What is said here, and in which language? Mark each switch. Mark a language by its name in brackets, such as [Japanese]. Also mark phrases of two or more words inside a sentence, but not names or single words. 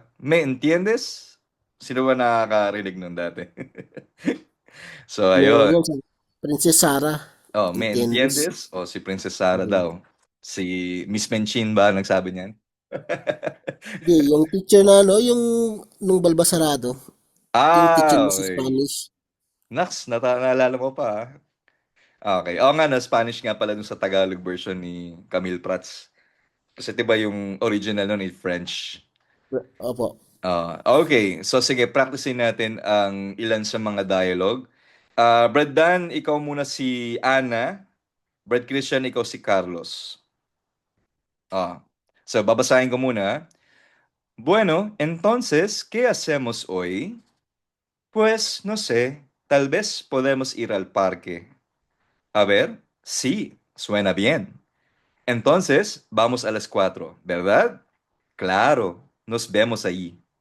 [Spanish] ¿Me entiendes? [Filipino] Sino ba nakakarinig nun dati? So, ayun. Yan sa Princess Sarah. [Spanish] Oh, ¿me Entiendes? [Filipino] entiendes? O si Princess Sarah Mm. daw. Si Miss Menchin ba nagsabi niyan? Hindi, yung teacher na ano, yung nung Balbasarado, yung teacher mo sa Okay. Spanish. Naalala mo pa, ah. Okay. Oo nga, na Spanish nga pala dun sa Tagalog version ni Camille Prats. Kasi 'di ba yung original nun [English] is French. [Filipino] Opo. Okay. So sige, practicein natin ang ilan sa mga dialogue. Brad Dan, ikaw muna si Ana. Brad Christian, ikaw si Carlos. Ah. So babasahin ko muna. [Spanish] Bueno, entonces, ¿qué hacemos hoy? Pues no sé, tal vez podemos ir al parque. A ver, sí, suena bien. Entonces, vamos a las 4, ¿verdad? Claro, nos vemos allí.